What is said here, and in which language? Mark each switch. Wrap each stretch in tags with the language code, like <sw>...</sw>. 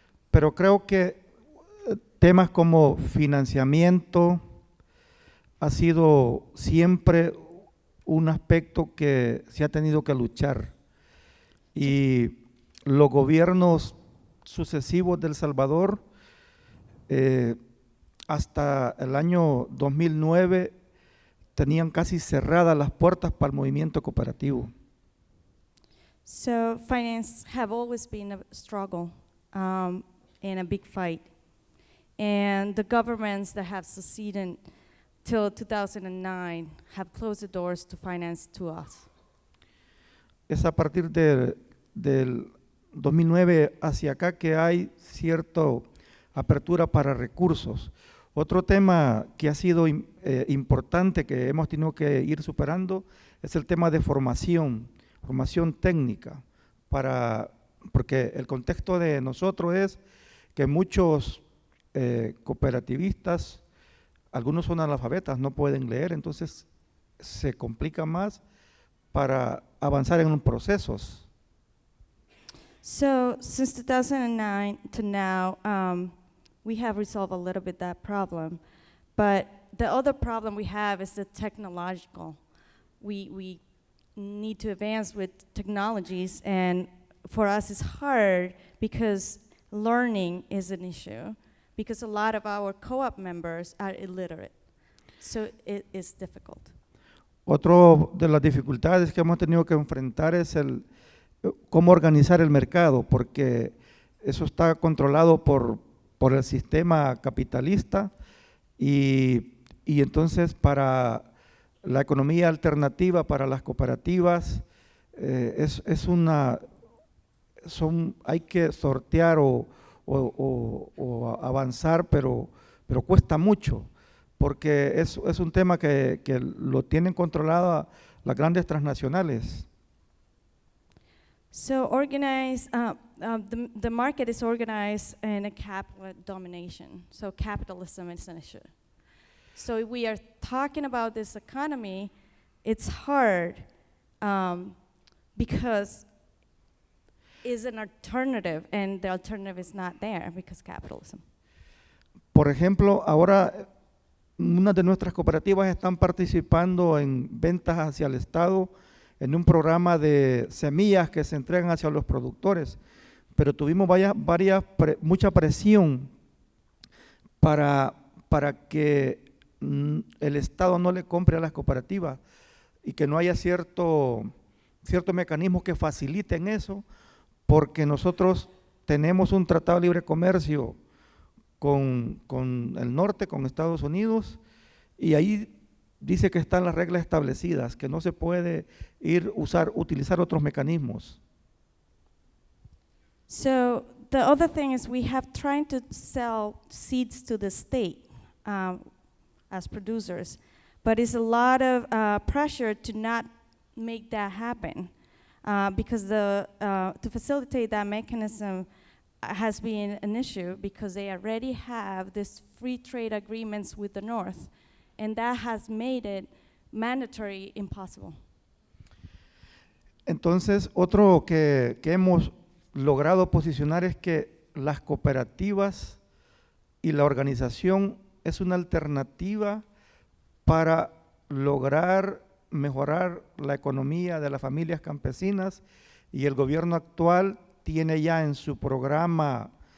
<es>Pero creo que temas como financiamiento ha sido siempre un aspecto que se ha tenido que luchar. Y los gobiernos sucesivos de El Salvador, hasta el año 2009, tenían casi cerradas las puertas para el movimiento cooperativo.</es> <en>So finance have always been a struggle and a big fight. And the governments that have succeeded till 2009 have closed the doors to finance to us.</en> <es>Es a partir del 2009 hacia acá que hay cierta apertura para recursos. Otro tema que ha sido importante, que hemos tenido que ir superando, es el tema de formación técnica, porque el contexto de nosotros es que muchos cooperativistas, algunos son analfabetas, no pueden leer, entonces se complica más para avanzar en procesos.</es> <en>So since 2009 to now, we have resolved a little bit that problem. But the other problem we have is the technological. We need to advance with technologies, and for us it's hard because learning is an issue, because a lot of our co-op members are illiterate. So it is difficult.</en> <es>Otro de las dificultades que hemos tenido que enfrentar es cómo organizar el mercado, porque eso está controlado por el sistema capitalista y entonces para la economía alternativa, para las cooperativas, hay que sortear o avanzar, pero cuesta mucho, porque es un tema que lo tienen controlado las grandes transnacionales.</es> <en>So the market is organized in a capital domination. So capitalism is an issue. So if we are talking about this economy, it's hard because is an alternative, and the alternative is not there because capitalism.</en> <es>Por ejemplo, ahora unas de nuestras cooperativas están participando en ventas hacia el Estado en un programa de semillas que se entregan hacia los productores, pero tuvimos mucha presión para que el Estado no le compre a las cooperativas y que no haya cierto mecanismo que faciliten eso, porque nosotros tenemos un tratado de libre comercio con el norte, con Estados Unidos, y ahí dice que están las reglas establecidas, que no se puede utilizar otros mecanismos.</es> <en>So the other thing is we have trying to sell seeds to the state as producers, but it's a lot of pressure to not make that happen because to facilitate that mechanism has been an issue because they already have this free trade agreements with the North, and that has made it mandatory impossible.</en> <es>Entonces, otro que hemos logrado posicionar es que las cooperativas y la organización es una alternativa para lograr mejorar la economía de las familias campesinas, y el gobierno actual tiene ya en su programa</es>